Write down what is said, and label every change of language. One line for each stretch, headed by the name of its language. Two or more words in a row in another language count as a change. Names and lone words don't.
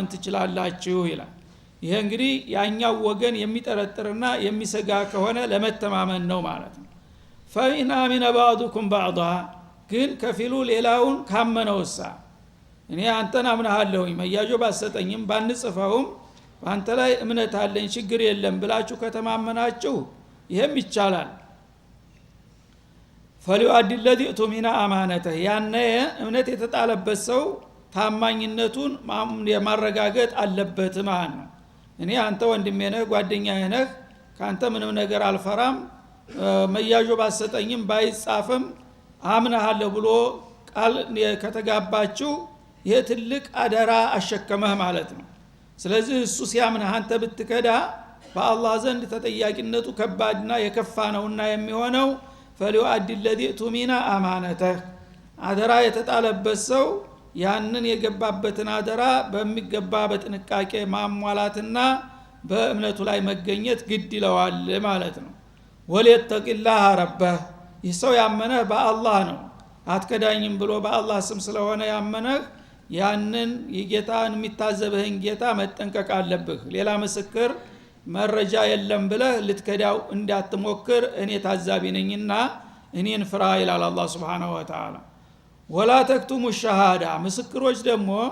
Amharic: ትችላላችሁ ይላል ይሄ እንግዲህ ያኛው ወገን የሚጠረጥርና የሚሰጋ ከሆነ ለመተማመን ነው ማለት ነው
Arabic: فإن أمن بعضكم بعضا
Amharic: ግን ከፊሉ ሌላውን ካመነውሳ እኔ አንተን አምናለሁኝ መያጆ ባሰጠኝም ባንጽፈውም በአንተ ላይ እምነት አለኝ ችግር የለም ብላችሁ ከተማመናችሁ ይሄም ይቻላል
Arabic: فليؤد الذي اؤتمن أمانته
Amharic: ያነ እምነት የተጣለበት ሰው ታማኝነቱን ማረጋገጥ አለበት ማለት ነው እኔ አንተ ወንድሜ ነህ ጓደኛዬ ነህ ካንተ ምንም ነገር አልፈራም መያጆ ባሰጠኝም ባይጻፍም አምናለሁ ብሎ ቃል ከተጋባችሁ ይሄ ትልቅ አደራ አሸከመህ ማለት ነው ስለዚህ እሱ ሲያምነህ አንተ ብትከዳ በአላህ ዘንድ ተጠያቂነቱ ከባድና የከፋ ነውና የሚሆነው
Arabic: فليؤد الذي اؤتمن أمانته
Amharic: አደራ የተጣለበት ሰው ያንን የገባበትን አደራ በሚገባ በጥንቃቄ ማሟላትና በእምነቱ ላይ መገኘት ግድ ይለዋል ማለት ነው
Arabic: وليتق الله ربه
Amharic: ይህ ሰው ያመነህ በአላህ ነው አትከዳኝም ብሎ በአላህ ስም ስለሆነ ያመነህ ያንን የጌታን የሚታዘብህን ጌታ መጠንቀቅ አለብህ ሌላ ምስክር መረጃ የለም ብለህ ልትከዳው እንዳትሞክር እኔ ታዛቢ ነኝና እኔን ፍራ ይላል አላህ
Arabic: سبحانه وتعالى ولا تكتموا الشهادة
Amharic: ምስክሮች ደግሞ